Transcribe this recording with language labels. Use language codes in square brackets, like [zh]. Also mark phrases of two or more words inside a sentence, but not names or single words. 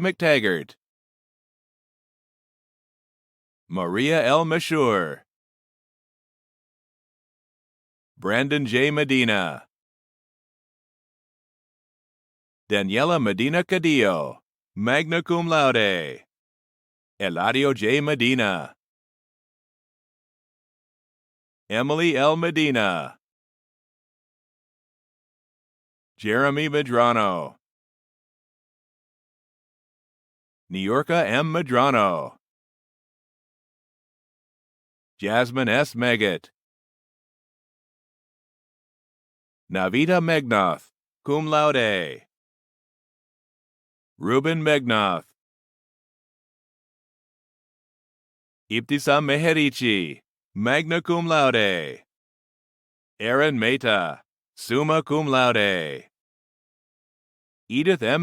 [en] McTaggart, Maria L. Mashur, Brandon J. Medina, Daniela Medina Cadillo, [la] magna cum laude, [en] Eladio J. Medina, Emily L. Medina, Jeremy Medrano, Niorka M. Medrano, Jasmine S. Meggett, Navita Megnoth, [la] cum laude, [en] Ruben Megnoth, Ibtisam Meherichi, [la] magna cum laude, [en] Aaron Mehta, [la] summa cum laude, [en] Edith M.